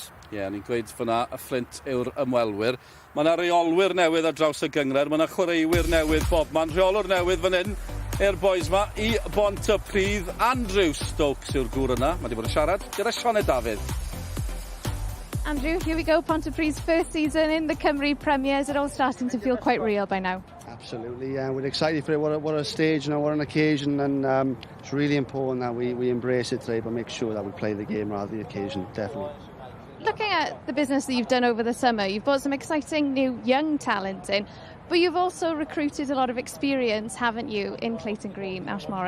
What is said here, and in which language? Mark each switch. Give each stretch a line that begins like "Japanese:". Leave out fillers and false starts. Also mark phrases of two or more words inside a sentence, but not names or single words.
Welsh: Ie, ni'n gweud fyna, y Flint yw'r ymwelwyr. Mae yna reolwyr newydd ar draws y gyngrair, mae yna chwaraewyr newydd, Bob. Mae'n reolwr newydd fan hyn i'r boys yma i Pontypridd. Andrew Stokes yw'r gŵr yna, mae wedi bod yn siarad gyda Sioned Dafydd. Andrew,
English: here we go, Pontypridd's first season in the Cymru Premier. Is it all starting to feel quite real by now? Absolutely, yeah. We're excited for it. What a stage, what an occasion, and it's really important that we embrace it today, but make sure that we play the game rather than the occasion, definitely. Looking at the business that you've done over the summer, you've brought some exciting new young talent in, but you've also recruited a lot of experience, haven't you, in Clayton Green, Ash Morris.